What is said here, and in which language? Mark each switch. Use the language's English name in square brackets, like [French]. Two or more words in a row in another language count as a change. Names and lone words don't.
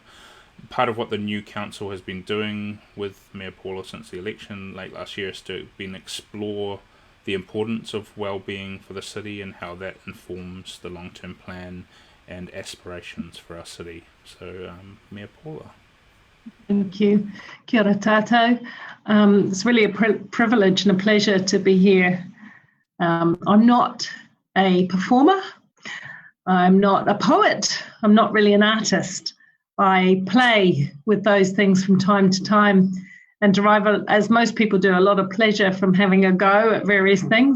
[English] Part of what the new council has been doing with Mayor Paula since the election late last year has been explore the importance of well-being for the city and how that informs the long-term plan and aspirations for our city. So, Mayor Paula. Thank you. [Māori] Kia ora tātou. [English] It's really a privilege and a pleasure to be here. I'm not a performer. I'm not a poet. I'm not really an artist. I play with those things from time to time and derive, as most people do, a lot of pleasure from having a go at various things.